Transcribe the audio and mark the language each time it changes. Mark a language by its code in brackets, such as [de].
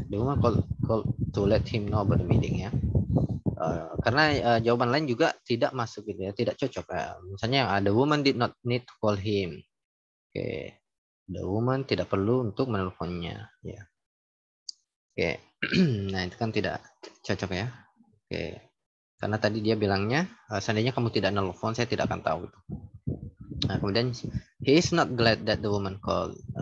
[en] The woman call to let him know about the meeting ya. [id] Karena jawaban lain juga tidak masuk gitu ya, tidak cocok ya. Misalnya yang [en] the woman did not need to call him. Oke. The woman [id] tidak perlu untuk menelponnya ya. Oke. Nah, itu kan tidak cocok ya. Oke. Karena tadi dia bilangnya seandainya kamu tidak nelpon, saya tidak akan tahu gitu. Nah, kemudian [en] he is not glad that the woman called.